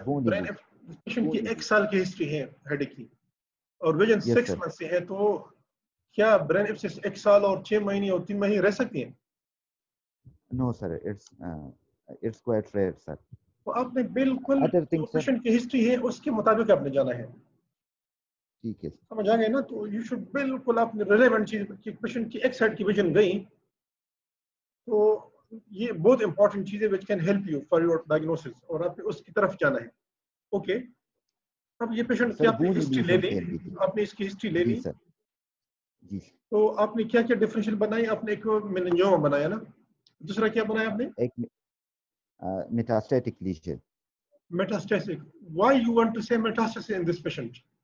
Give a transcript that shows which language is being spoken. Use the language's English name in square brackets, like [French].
[Hindi] Brain patient की 1 साल की हिस्ट्री है हेडेक की और विजन 6 मंथ से है, तो क्या ब्रेन एब्सेस 1 साल और 6 महीने और 3 महीने रह सकती है? [English] No sir, it's quite rare sir. [Hindi] तो आपने बिल्कुल पेशेंट की हिस्ट्री है उसके मुताबिक आपने जाना है. ठीक है, समझ आ गए ना? तो यू शुड बिल्कुल आपने रिलेवेंट चीज की पेशेंट की एक साइड की विजन गई, तो ये बहुत इंपॉर्टेंट चीज है [English] which can help you for your diagnosis, [Hindi] और आपने उसकी तरफ जाना है. ओके, अब ये पेशेंट की आपने हिस्ट्री ले ली, आपने इसकी हिस्ट्री ले ली, जी. तो आपने क्या क्या डिफरेंशियल बनाई? आपने एक मेनिंजियोमा बनाया ना, दूसरा क्या बनाया आपने? [English] एक metastatic lesion. Metastatic. Why you want to say metastasis in this patient?